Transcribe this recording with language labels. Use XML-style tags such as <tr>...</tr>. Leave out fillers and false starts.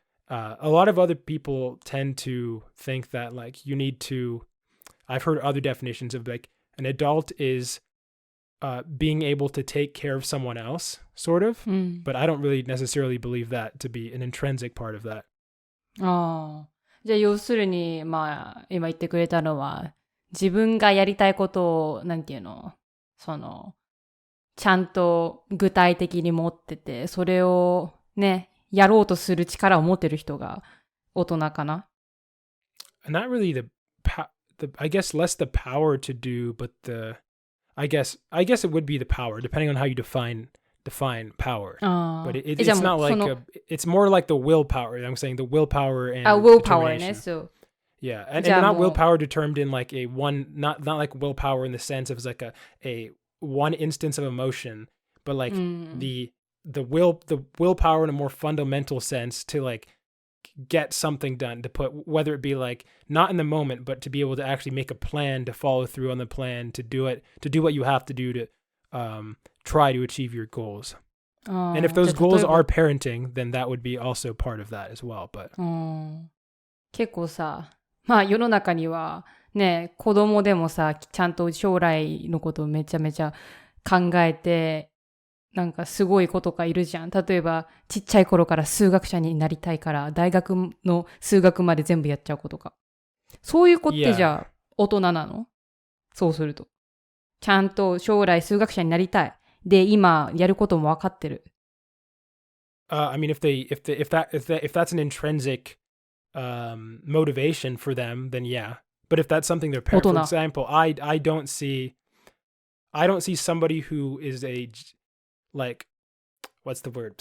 <en>Or a lot of other people tend to think that like you need to, I've heard other definitions of like an adult is being able to take care of someone else, sort of. But I don't really necessarily believe that to be an intrinsic part of that.</en> <ja>じゃあ要するに、まあ、今言ってくれたのは、自分がやりたいことを、なんていうの、ちゃんと具体的に持ってて、それをね、やろうとする力を持ってる人が大人かな?</ja> <en>Not really I guess less the power to do, but I guess it would be the power, depending on how you define power. But it's not like it's more like the willpower. I'm saying the willpower and willpower, determination. So yeah, and not willpower determined in like a one, not like willpower in the sense of like a one instance of emotion, but like the willpower in a more fundamental sense to like get something done, to put, whether it be like not in the moment, but to be able to actually make a plan, to follow through on the plan, to do what you have to do to try to achieve your goals. And if those goals are parenting, then that would be also part of that as well. But</en> <ja>結構さ、まあ世の中にはね、子供でもさ、ちゃんと将来のことをめちゃめちゃ考えて、なんかすごい子とかいるじゃん。例えばちっちゃい頃から数学者になりたいから大学の数学まで全部やっちゃう子とか。そういう子ってじゃあ大人なの？そうすると。ちゃんと将来数学者になりたい。で、今やることも分かってる。</ja> <en>I mean, if that's an intrinsic motivation for them, then yeah. But if that's something they're parents, for example, I don't see somebody who is like, what's the word?</en>